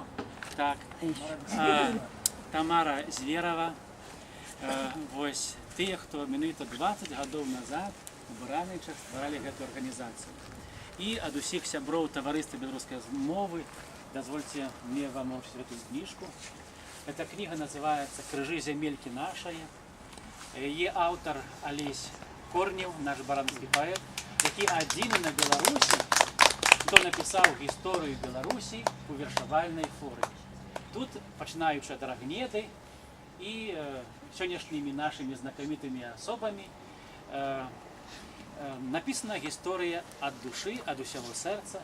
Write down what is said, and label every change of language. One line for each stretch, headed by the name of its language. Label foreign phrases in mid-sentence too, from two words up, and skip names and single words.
Belarusian: Так. Тамара Зверова. Вось тыя, хто менавіта 20 гадоў назад у Баранавічах стваралі гэтую арганізацыю. І ад усіх сяброў таварыства беларускай мовы дазвольце мне вам уручыць гэтую кніжку.
Russian: Эта книга называется «Крыжы зямелькі нашае».
Belarusian: Яе аўтар Алесь Корнеў, наш баранаўскі паэт, які адзіны на Беларусі, хто напісаў гісторыю Беларусі у вершавальнай форме. Тут, пачынаючы ад Рагнеды і сённяшнімі нашымі знакамітымі асобамі, напісана гісторыя ад душы, ад усяго сэрца.